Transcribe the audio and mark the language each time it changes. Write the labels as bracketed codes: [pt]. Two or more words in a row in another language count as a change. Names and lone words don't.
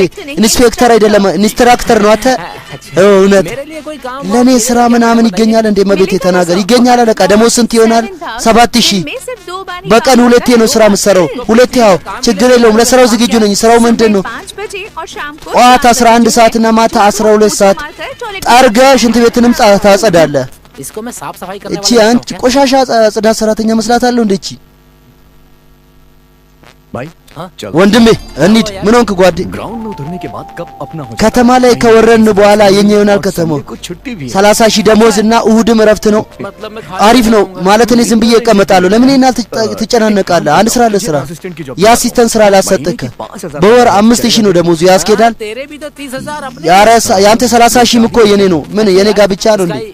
[am] ኢንስፔክተር አይደለም ኢንስትራክተር ነው። አተ እውነት ለኔ ስራ ምናምን ይገኛል እንዴ መቤቴ? ተናገር። ይገኛል አለቃ። ደሞዝ ስንት ይሆናል? 7000 በቀን 2 ነው ስራ የምሰራው። 2 ያው ችግር የለውም። ለስራው ዝግጁ ነኝ። ስራው ምንድነው? ጧት 11 ሰዓትና ማታ 12 ሰዓት ጠርገህ ሽንት ቤትንም ታጸዳለህ። [hi] इसको मैं साफ सफाई करने [am] वाला አንቺ ቆሻሻ ጽዳት ሰራተኛ መስላታለሁ እንዴ? እቺ [hi] भाई [am] ወንድሜ እንሂድ። ምን ሆንክ ጓዴ? [hi] ग्राउंड में उतरने के बाद कब अपना हो [am] ከተማ ላይ ከወረን በኋላ የኛ ይሆናል ከተማው። 30,000 ደሞዝና እሁድም እረፍት ነው። አሪፍ ነው ማለት እኔ ዝም ብዬ እቀመጣለሁ። ለምን እናል ትጨናነቃለህ? አንድ ስራ ለስራ የአሲስታንት ስራ ላሰጥክ በወር 5000 ነው ደሞዙ። ያስኬዳል? ያንተ 30,000 እኮ የኔ ነው። ምን የኔ ጋር ብቻ ነው እንዴ?